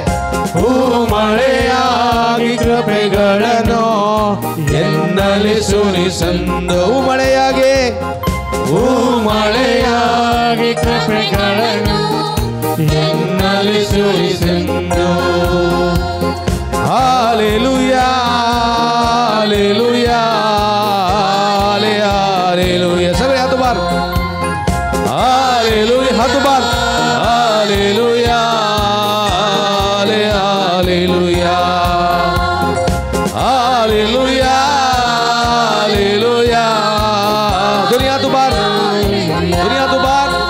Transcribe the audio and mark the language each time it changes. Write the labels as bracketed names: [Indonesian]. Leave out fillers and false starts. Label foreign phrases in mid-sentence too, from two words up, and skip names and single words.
[Kannada] ಮಳೆಯಾಗಿ ಕೃಪೆಗಳನ್ನು ಎನ್ನಲಿ ಸುರಿಸೆಂದು ಮಳೆಯಾಗೆ ಮಳೆಯಾಗಿ ಕೃಪೆಗಳನ್ನು ಎನ್ನಲಿ ಸುರಿಸೆಂದು [Marathi] ಹಾಲೆಲೂಯಾ ಹಾಲೆಲೂಯಾ हालेलुया सगळे हात उभार हालेलुया हात उभार हालेलुया हालेलुया हालेलुया हालेलुया दुनिया हात उभार दुनिया हात उभार